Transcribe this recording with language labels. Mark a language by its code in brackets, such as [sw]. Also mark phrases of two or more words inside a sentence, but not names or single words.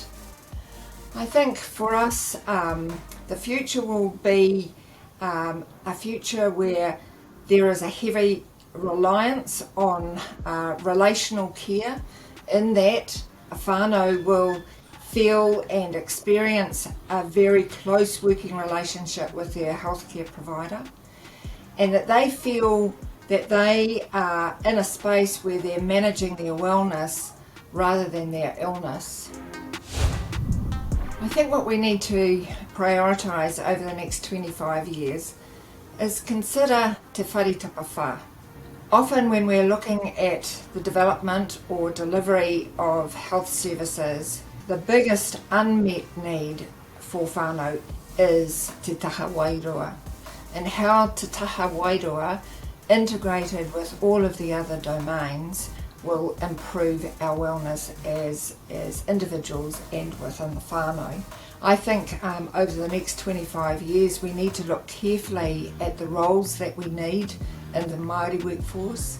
[en] I think for us the future will be a future where there is a heavy reliance on relational care, in that a whānau will feel and experience a very close working relationship with their healthcare provider, and that they feel that they are in a space where they're managing their wellness rather than their illness. I think what we need to prioritise over the next 25 years is consider [mi] te wharitapa whā. [en] Often when we're looking at the development or delivery of health services, the biggest unmet need for whānau is [mi] te taha wairua, [en] and how [mi] te taha wairua [en] integrated with all of the other domains will improve our wellness as individuals and within the whānau. I think over the next 25 years we need to look carefully at the roles that we need in the Māori workforce.